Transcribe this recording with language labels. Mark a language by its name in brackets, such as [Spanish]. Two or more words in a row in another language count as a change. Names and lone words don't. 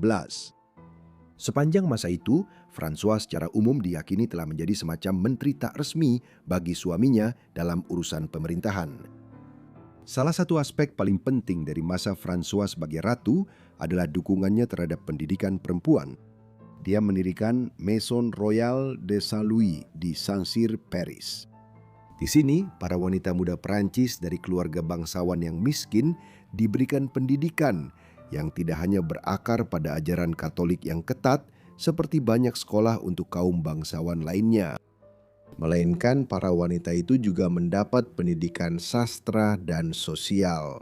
[Indonesian] Sepanjang masa itu, François secara umum diyakini telah menjadi semacam menteri tak resmi bagi suaminya dalam urusan pemerintahan. Salah satu aspek paling penting dari masa François sebagai ratu adalah dukungannya terhadap pendidikan perempuan. Dia mendirikan Maison Royale de Saint-Louis di Saint-Cyr, Paris. Di sini, para wanita muda Prancis dari keluarga bangsawan yang miskin diberikan pendidikan yang tidak hanya berakar pada ajaran Katolik yang ketat seperti banyak sekolah untuk kaum bangsawan lainnya. Melainkan para wanita itu juga mendapat pendidikan sastra dan sosial.